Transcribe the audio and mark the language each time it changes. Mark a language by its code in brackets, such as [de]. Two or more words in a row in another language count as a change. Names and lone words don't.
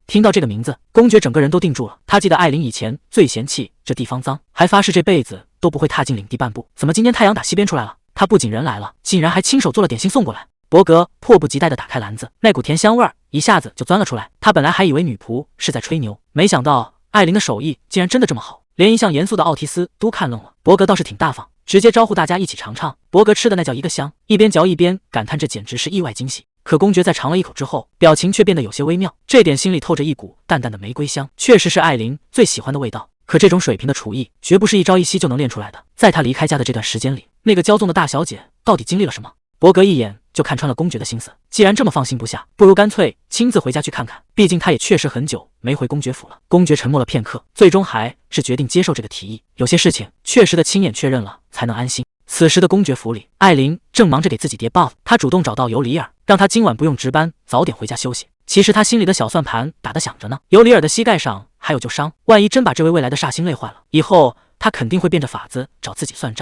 [zh] 聽到這個名字，公爵整個人都定住了。他記得艾琳以前最嫌棄這地方髒，還發誓這輩子都不會踏進領地半步。怎麼今天太陽打西邊出來了？他不僅人來了，竟然還親手做了點心送過來。伯格迫不及待地打開籃子，那股甜香味兒一下子就鑽了出來。他本來還以為女僕是在吹牛，沒想到艾琳的手藝竟然真的這麼好，連一向嚴肅的奧提斯都看愣了。伯格倒是挺大方，直接招呼大家一起嘗嘗。伯格吃的那叫一個香，一邊嚼一邊感嘆這簡直是意外驚喜。可公爵在嘗了一口之後，表情卻變得有些微妙，這點心裡透着一股淡淡的玫瑰香，確實是艾琳最喜歡的味道。可這種水平的廚藝，絕不是一朝一夕就能練出來的。在他離開家的這段時間裡，那個驕縱的大小姐到底經歷了什麼？伯格一眼就看穿了公爵的心思，既然這麼放心不下，不如乾脆親自回家去看看。畢竟他也確實很久沒回公爵府了。公爵沉默了片刻，最終還是決定接受這個提議。有些事情確實的親眼確認了才能安心。此時的公爵府裡，艾琳正忙着給自己疊 buff， 她主動找到尤里爾，讓他今晚不用值班，早點回家休息。其實他心裡的小算盤打得響着呢，尤里爾的膝蓋上還有舊傷，萬一真把這位未來的煞星累壞了，以後他肯定會變着法子找自己算賬。